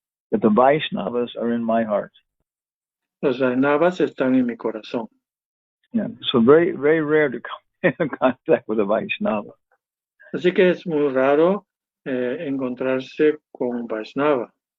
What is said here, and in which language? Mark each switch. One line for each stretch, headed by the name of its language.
English: that the Vaishnavas are in my heart.
Spanish: los Vaishnavas están en mi corazón.
English: Yeah. So very, very rare to come in contact with a Vaishnava.
Spanish: Así que es muy raro encontrarse con un Vaishnava.